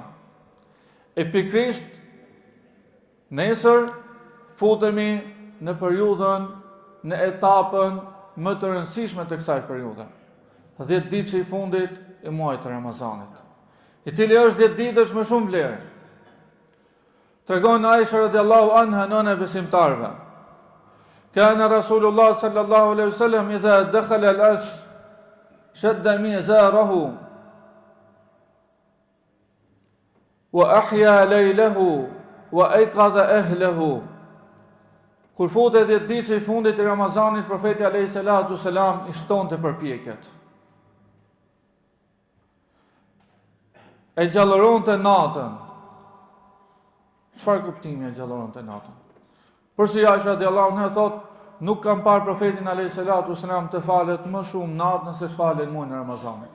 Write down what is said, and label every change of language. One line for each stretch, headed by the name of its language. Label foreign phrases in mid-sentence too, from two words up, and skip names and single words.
Albanian: E pikërisht nesër futemi në periudhën, në etapën më të rëndësishme të kësaj periudhe. 10 ditë që i fundit e muajit të Ramazanit, i cili është 10 ditësh me shumë vlerë. Tregon Aisha
Arabic: رضي الله عنها,
Albanian: nëna e besimtarëve:
Arabic: كان رسول الله صلى الله عليه وسلم إذا دخل العشر شد مئزره وأحيا ليله وأيقظ أهله.
Albanian: Kur futet 10 ditë i fundit të Ramazanit, profeti
Arabic: عليه الصلاة والسلام
Albanian: i shtonte përpjekjet. E gjallëronte natën. Çfarë kuptimi e gjallëronte natën? Përsi Aisha
Arabic: رضي الله عنها
Albanian: thot, nuk kam parë profetin
Arabic: عليه الصلاة والسلام
Albanian: të falet më shumë natën se ç'falet muajin e Ramazanit.